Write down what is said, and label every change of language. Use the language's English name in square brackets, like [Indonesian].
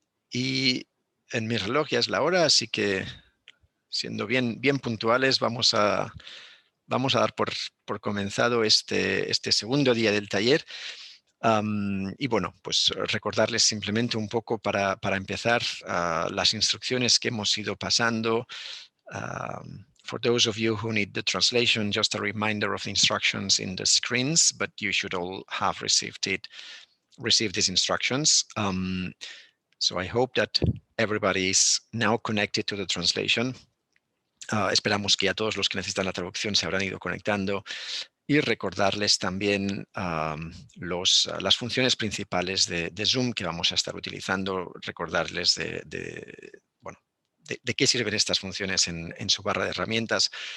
[Spanish] Y en mi reloj ya es la hora, así que siendo bien puntuales, vamos a dar por comenzado este segundo día del taller. Y bueno, pues recordarles simplemente un poco para empezar las instrucciones que hemos ido pasando. [English] For those of you who need the translation, just a reminder of the instructions in the screens, but you should all have received these instructions. So I hope that everybody is now connected to the translation. [Spanish] Esperamos que ya todos los que necesitan la traducción se habrán ido conectando. Y recordarles también las funciones principales de Zoom que vamos a estar utilizando, recordarles de qué sirven estas funciones en su barra de herramientas.